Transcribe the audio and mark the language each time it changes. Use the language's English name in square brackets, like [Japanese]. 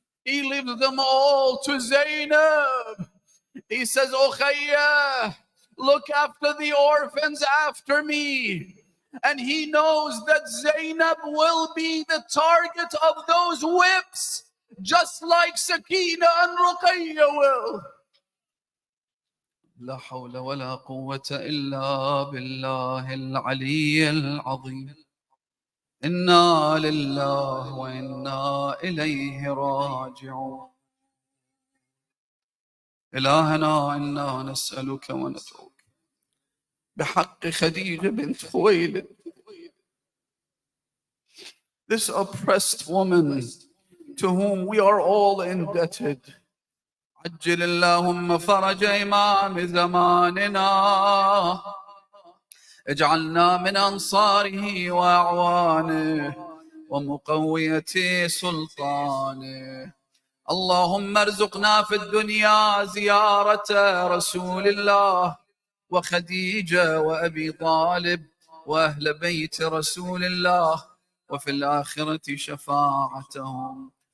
[English] He leaves them all to Zainab. He says, "O Khayya, look after the orphans after me." And he knows that Zainab will be the target of those whips, just like Sakina and Ruqayya will. [Arabic] لا حول ولا قوة إلا بالله العلي العظيم. إنا لله وإنا إليه راجعون. إلهنا إنا نسألك وندعوك بحق خديجة بنت خويلد, [English] this oppressed woman to whom we are all indebted. [Arabic] عجل اللهم فرج إمام زماننا, اجعلنا من أنصاره وأعوانه ومقوية سلطانه. اللهم ارزقنا في الدنيا زيارة رسول الله وخديجة وأبي طالب وأهل بيت رسول الله, وفي الآخرة شفاعتهم.